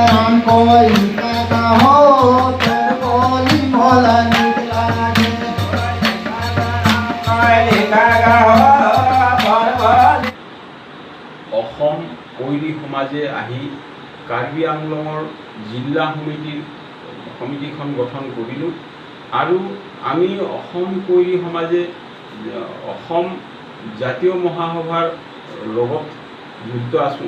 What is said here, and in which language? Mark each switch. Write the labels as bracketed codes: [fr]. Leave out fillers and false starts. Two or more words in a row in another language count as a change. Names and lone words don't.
[hne] राम कोई काका हो तोर बोली मोला निकला गे [as] অসম কৈৰী সমাজে আহি কাৰ্বি আংলঙৰ জিলা সমিতিখন গঠন কৰিলোঁ আৰু আমি অসম কৈৰী সমাজে অসম জাতীয় মহাসভাৰ লগত জড়িত আছোঁ।